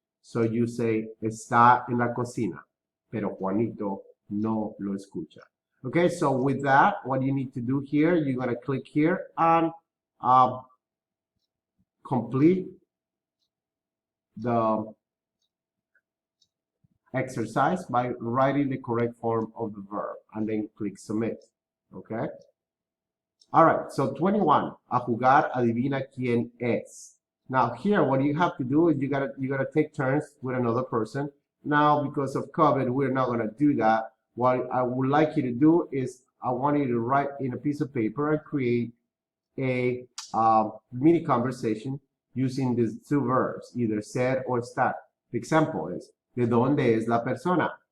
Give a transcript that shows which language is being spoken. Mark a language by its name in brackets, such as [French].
[English] So you say, [Spanish] está en la cocina, pero Juanito no lo escucha. [English] Okay, so with that, what you need to do here, you're going to click here and complete the exercise by writing the correct form of the verb and then click submit. Okay. All right. So 21. [Spanish] A jugar adivina quién es. [English] Now here, what you have to do is you gotta take turns with another person. Now, because of COVID, we're not gonna do that. What I would like you to do is I want you to write in a piece of paper and create a mini conversation using these two verbs, either ser or estar. The example is, [Spanish] ¿de dónde es la persona?